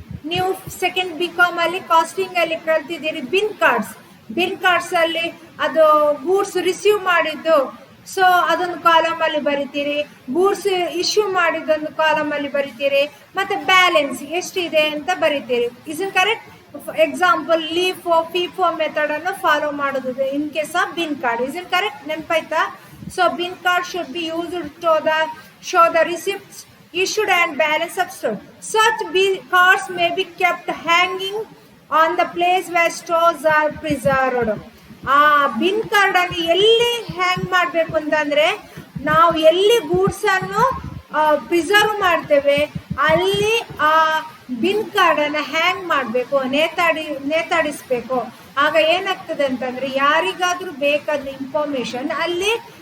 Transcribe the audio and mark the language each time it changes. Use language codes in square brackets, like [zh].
[kn] ನೀವು second BCom ಅಲ್ಲಿ casting ಅಲ್ಲಿ ಕಲ್ತಿದ್ದೀರಿ ಬಿನ್ ಕಾರ್ಡ್ಸ್ ಅಲ್ಲಿ ಅದು ಗೂಡ್ಸ್ ರಿಸೀವ್ ಮಾಡಿದ್ದು, ಸೊ ಅದೊಂದು ಕಾಲಮ್ ಅಲ್ಲಿ ಬರಿತೀರಿ. ಗೂಡ್ಸ್ ಇಶ್ಯೂ ಮಾಡಿದ್ದೊಂದು ಕಾಲಮ್ ಅಲ್ಲಿ ಬರಿತೀರಿ, ಮತ್ತೆ ಬ್ಯಾಲೆನ್ಸ್ ಎಷ್ಟಿದೆ ಅಂತ ಬರಿತೀರಿ. [en] Is in correct? [kn] Example FIFO method ಅನ್ನು ಫಾಲೋ ಮಾಡೋದು [en] In case of bin card. Is in correct? [kn] ನೆನಪಾಯ್ತಾ? [en] So bin card should be used to show the receipts, issued and balance of store. Such cards may be kept hanging on the place where stores are preserved. [kn] ಆ bin card ಅನ್ನು ಎಲ್ಲಿ ಹ್ಯಾಂಗ್ ಮಾಡಬೇಕು ಅಂತಂದ್ರೆ, ನಾವು ಎಲ್ಲಿ goods ಅನ್ನು preserve ಮಾಡ್ತೇವೆ ಅಲ್ಲಿ ಆ ಬಿನ್ ಕಾರ್ಡ್ ಅನ್ನ ಹ್ಯಾಂಗ್ ಮಾಡಬೇಕು, ನೇತಾಡಿಸ್ಬೇಕು. ಆಗ ಏನಾಗ್ತದೆ ಅಂತಂದ್ರೆ, ಯಾರಿಗಾದ್ರೂ ಬೇಕಾದ ಇನ್ಫಾರ್ಮೇಶನ್ ಅಲ್ಲಿ